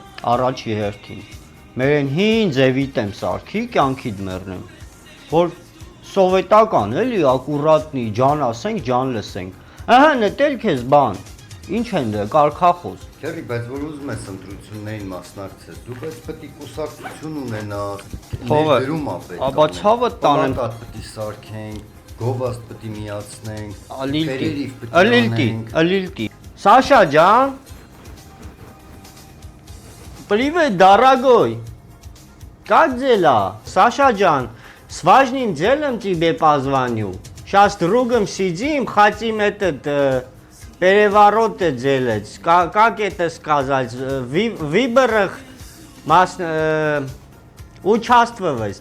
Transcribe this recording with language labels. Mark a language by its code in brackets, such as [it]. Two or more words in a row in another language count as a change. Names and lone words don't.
[hy] Առաջի հերթին։ Մերեն հին ձևիտ եմ սարքի, կյանքիդ մեռնեմ։ Որ սովետական էլի, ակուրատնի, ջան ասենք, ջան լսենք։ Ահա նետել քեզ բան։ Ինչ են դե կարգախոս։ Քերի, բայց որ ուզում ես ընտրություններին մասնակցես, դու պետք է կուսակցություն ունենաս, ներդրում ա պետք։ Աբա ցավը տանեմ։ Պլակատ պետք է սարքենք, գովազդ պետք է միացնենք, Ալիլտի։ Սաշա ջան։ [ru] Привет, дорогой. Как дела? Саша Джан, с важным делом тебе позвоню. Сейчас с другом сидим, хотим этот переворот делать. Как это сказать? В выборах участвовать.